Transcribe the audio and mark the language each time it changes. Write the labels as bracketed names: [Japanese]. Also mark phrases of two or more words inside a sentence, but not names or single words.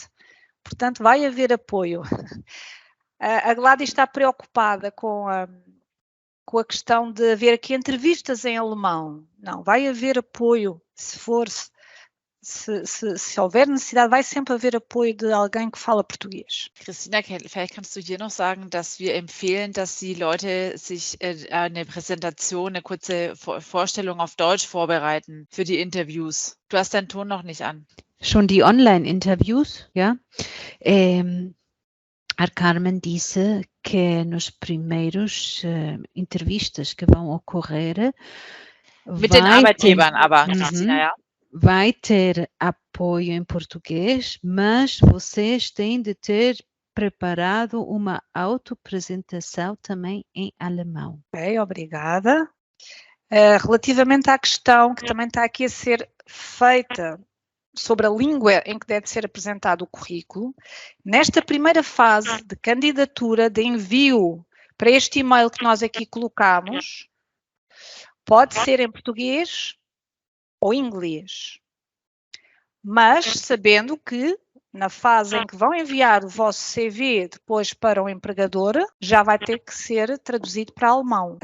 [Portuguese] Portanto, vai haver apoio. A Gladys está preocupada com a questão de haver aqui entrevistas em alemão. Não, vai haver apoio. Se houver necessidade, vai sempre haver apoio de alguém que fala português. [German] Christina, vielleicht kannst du hier noch sagen, dass wir empfehlen, dass die Leute sich eine Präsentation, eine kurze Vorstellung auf Deutsch vorbereiten für die Interviews. Du hast deinen Ton noch nicht an. Schon die Online-Interviews, ja. [Portuguese] A Carmen disse que nos primeiros entrevistas que vão ocorrer [German] mit den Arbeitgebern, aber Christina, ja. [Portuguese] Vai ter apoio em português, mas vocês têm de ter preparado uma autoapresentação também em alemão. Ok, obrigada. Relativamente à questão que também está aqui a ser feita sobre a língua em que deve ser apresentado o currículo, nesta primeira fase de candidatura, de envio para este e-mail que nós aqui colocamos, pode ser em português ou inglês, mas sabendo que na fase em que vão enviar o vosso CV depois para o empregador, já vai ter que ser traduzido para alemão.